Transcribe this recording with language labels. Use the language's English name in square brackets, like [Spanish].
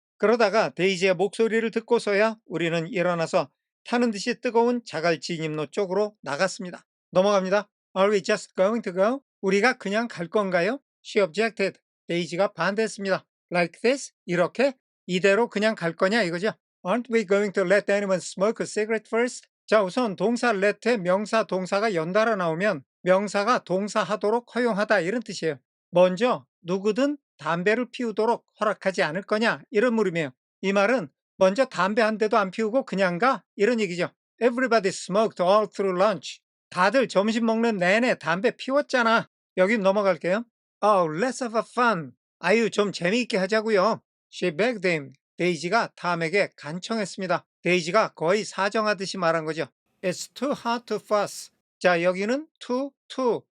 [Korean] 그러다가 데이지의 목소리를 듣고서야 우리는 일어나서 타는 듯이 뜨거운 자갈 진입로 쪽으로 나갔습니다. 넘어갑니다. [English] Are we just going to go? [Korean] 우리가 그냥 갈 건가요? [English] She objected. [Korean] 데이지가 반대했습니다. [English] Like this? [Korean] 이렇게? 이대로 그냥 갈 거냐 이거죠? [English] Aren't we going to let anyone smoke a cigarette first? [Korean] 자, 우선 동사 let에 명사 동사가 연달아 나오면 명사가 동사하도록 허용하다 이런 뜻이에요. 먼저 누구든 담배를 피우도록 허락하지 않을 거냐 이런 물음이에요. 이 말은 먼저 담배 한 대도 안 피우고 그냥 가 이런 얘기죠. [English] Everybody smoked all through lunch. [Korean] 다들 점심 먹는 내내 담배 피웠잖아. 여긴 넘어갈게요. [English] Oh, let's have a fun. [Korean] 아유, 좀 재미있게 하자고요. [English] She begged him. [Korean] 데이지가 탐에게 간청했습니다. 데이지가 거의 사정하듯이 말한 거죠. [English] It's too hard to fuss. [Korean] 자, 여기는 [English] too.